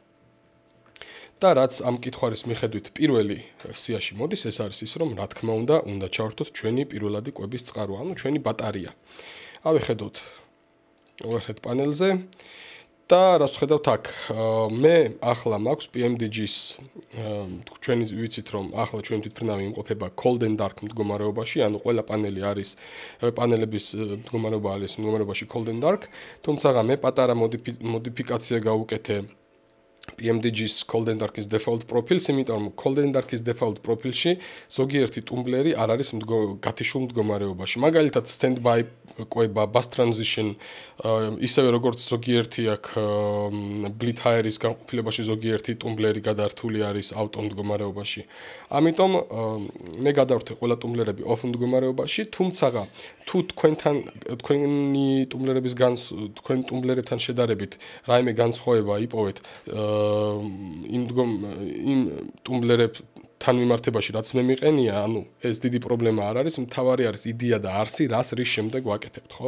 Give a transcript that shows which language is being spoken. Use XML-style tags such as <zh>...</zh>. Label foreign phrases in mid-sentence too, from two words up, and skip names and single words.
<ka>და რაც ამ კითხვარის მიხედვით პირველი სიაში მოდის, ეს არის ის, რომ რა თქმა უნდა ჩავართოთ ჩვენი პირველადი კვების წყარო, ანუ ჩვენი ბატარია. ავეხედოთ overhead პანელზე და რას ვხედავთ აქ? მე ახლა მაქვს PMDG-ის, ჩვენი ვიცით, რომ ახლა ჩვენი თვითმფრინავი იმყოფება</ka> <en>cold and dark</en> <ka>მდგომარეობაში, ანუ ყველა პანელების მდგომარეობა არის მდგომარეობაში</ka> <en>cold and dark,</en> <ka>თუმცა მე პატარა მოდიფიკაცია გავუკეთე PMDG-ის</ka> <en>cold and dark-ის default profile-ს,</en> <ka>იმიტომ რომ</ka> <en>cold and dark-ის default profile-ში</en> <ka>ზოგიერთი ტუმბლერი არ არის გათიშულ მდგომარეობაში. მაგალითად, standby კვება,</ka> <en>bus transition,</en> <ka>ისევე როგორც ზოგიერთი აქ</ka> <en>bleed hire-ის</en> <ka>განყოფილებაში ზოგიერთი ტუმბლერი გადართული არის auto მდგომარეობაში. ამიტომ მე გადავრთე ყველა ტუმბლერები off მდგომარეობაში, თუმცა თუ თქვენი ტუმბლერებთან შედარებით რაიმე განსხვავება იპოვეთ იმ ტუმბლერებთან მიმართებაში, რაც მე მიყენია, ანუ ეს დიდი პრობლემა არ არის, მთავარი არის იდეა და არსი, რის შემდეგ ვაკეთებთ, ხო?</ka>